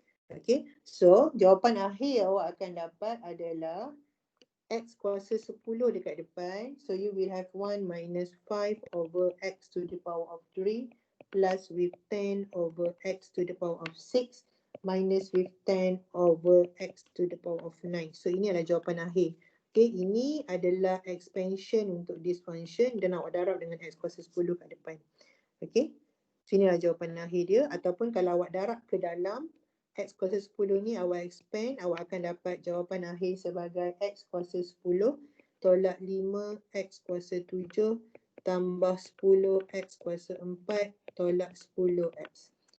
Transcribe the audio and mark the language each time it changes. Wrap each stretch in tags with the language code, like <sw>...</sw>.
<ms>Okay, so jawapan akhir awak akan dapat adalah X kuasa 10 dekat depan.</ms> <en>So you will have 1 minus 5 over X to the power of 3 plus with 10 over X to the power of 6 minus with 10 over x to the power of 9.</en> <ms>So ini adalah jawapan akhir. Okay, ini adalah expansion untuk this function dan awak darab dengan x kuasa 10 kat depan. Okay, so inilah jawapan akhir dia. Ataupun kalau awak darab ke dalam x kuasa 10 ni, awak expand, awak akan dapat jawapan akhir sebagai x kuasa 10 tolak 5 x kuasa 7 tambah 10 x kuasa 4 tolak 10x.</ms>